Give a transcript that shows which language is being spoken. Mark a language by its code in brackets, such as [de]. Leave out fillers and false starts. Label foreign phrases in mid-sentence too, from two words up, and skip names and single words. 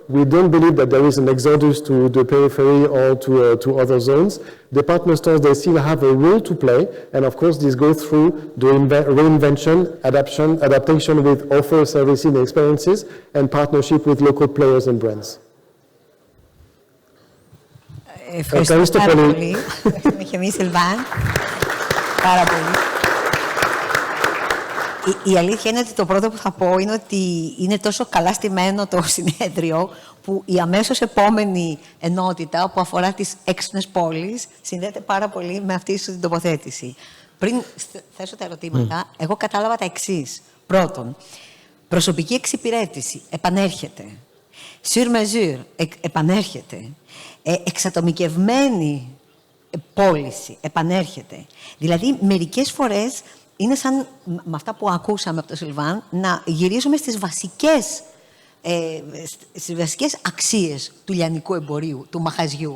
[en] We don't believe that there is an exodus to the periphery or to other zones. Department stores, they still have a role to play, and of course this goes through the reinvention, adaptation with offer, services, and experiences, and partnership with local players and brands. [el] Ευχαριστώ πάρα πολύ. Ευχαριστούμε και εμείς, Selvane. Πάρα πολύ. Η αλήθεια είναι ότι το πρώτο που θα πω είναι ότι είναι τόσο καλά στημένο το συνέδριο που η αμέσως επόμενη ενότητα που αφορά τις έξυπνες πόλεις συνδέεται πάρα πολύ με αυτή την τοποθέτηση. Πριν θέσω τα ερωτήματα, εγώ κατάλαβα τα εξής. Πρώτον, προσωπική εξυπηρέτηση επανέρχεται. [fr] Sur mesure [el] επανέρχεται. Εξατομικευμένη πώληση επανέρχεται. Δηλαδή, μερικές φορές είναι σαν με αυτά που ακούσαμε από τον Selvane να γυρίζουμε στις βασικές αξίες του λιανικού εμπορίου, του μαχαζιού.